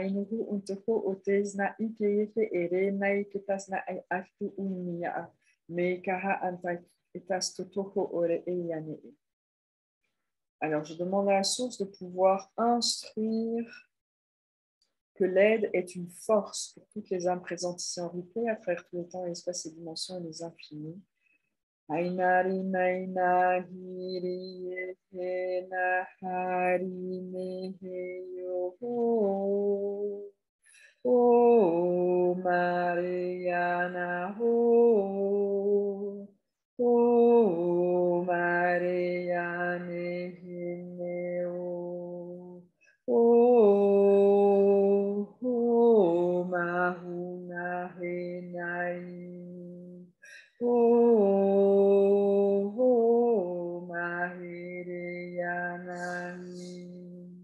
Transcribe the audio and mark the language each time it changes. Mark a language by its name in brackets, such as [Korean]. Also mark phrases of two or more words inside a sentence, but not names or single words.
[French] Alors, je demande à la source de pouvoir instruire que l'aide est une force pour toutes les âmes présentes ici en replay à travers tout le temps, l'espace, les dimensions et les infinis. Ainari naina hiri hena hari nehe yo Oh Mariana Oh Mariane Oh Mahuna Henai Oh Mahiriyanai